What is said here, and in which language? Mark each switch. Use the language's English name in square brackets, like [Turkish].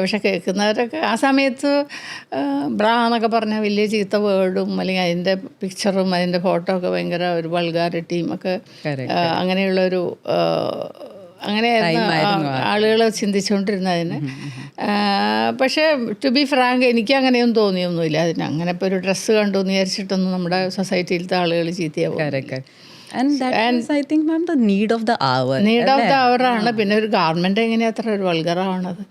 [Malayalam] പക്ഷെ കേൾക്കുന്നവരൊക്കെ ആ സമയത്ത് ബ്രാ എന്നൊക്കെ പറഞ്ഞാൽ വലിയ ചീത്ത വേർഡും അല്ലെങ്കിൽ അതിൻ്റെ പിക്ചറും അതിൻ്റെ ഫോട്ടോ ഒക്കെ ഭയങ്കര ഒരു വൾഗാരിറ്റിയും ഒക്കെ അങ്ങനെയുള്ളൊരു അങ്ങനെയായിരുന്നു ആളുകൾ ചിന്തിച്ചുകൊണ്ടിരുന്നതിന്. പക്ഷേ [English] to be frank [Malayalam] എനിക്ക് അങ്ങനെയൊന്നും തോന്നിയൊന്നുമില്ല അതിന്. അങ്ങനെ ഇപ്പോൾ ഒരു ഡ്രസ്സ് കണ്ടു എന്ന് വിചാരിച്ചിട്ടൊന്നും നമ്മുടെ സൊസൈറ്റിയിലത്തെ ആളുകൾ ചീത്തയാവും. [English] And that is, I think, ma'am, the need of the hour. Need of the hour ആണ്. [Malayalam] പിന്നെ ഒരു ഗാർമെന്റ് എങ്ങനെയാ അത്ര ഒരു വൾഗറാണത്?